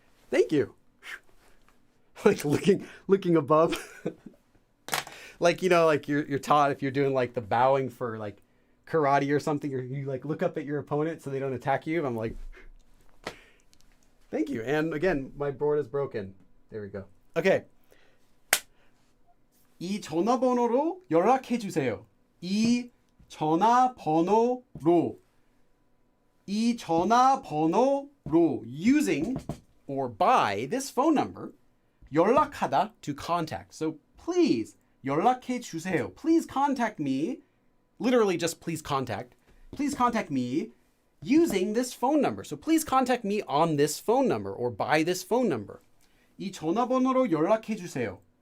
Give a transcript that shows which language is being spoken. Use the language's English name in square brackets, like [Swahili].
[English] Thank you. Like looking above. Like, you know, like you're taught if you're doing like the bowing for like karate or something, or you like look up at your opponent so they don't attack you. I'm like, thank you. And again, my board is broken. There we go. Okay. [Korean] 이 전화번호로 연락해 주세요. 이 전화번호로. 이 전화번호로. [English] Using or by this phone number, 연락하다 to contact. So please [Korean] 연락해 주세요. [English] Please contact me. Literally just please contact. Please contact me using this phone number. So please contact me on this phone number or by this phone number. [Korean] 이 전화번호로 연락해 주세요.